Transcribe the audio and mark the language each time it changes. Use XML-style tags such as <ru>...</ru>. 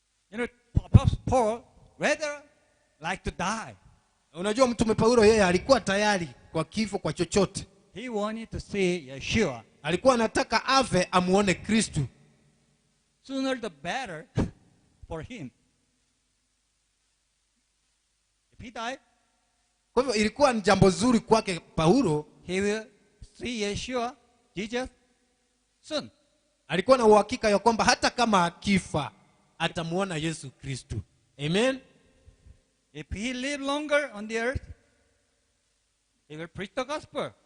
<en>You know, Apostle Paul rather like to die.</en> <sw>Unajua mtume Paulo yeye alikuwa tayari kwa kifo kwa chochote.</sw> <en>He wanted to see Yeshua.</en> <sw>Alikuwa anataka afe amuone Kristo.</sw> <en>Sooner the better for him. If he died,</en> <sw>kwa hivyo ilikuwa ni jambo zuri kwake Paulo,</sw> <en>he will see Yeshua, Jesus, soon.</en> <sw>Alikuwa na uhakika ya kwamba hata kama akifa atamuona Yesu Kristo. Amen.</sw> <en>If he live longer on the earth, he will preach the gospel.</en>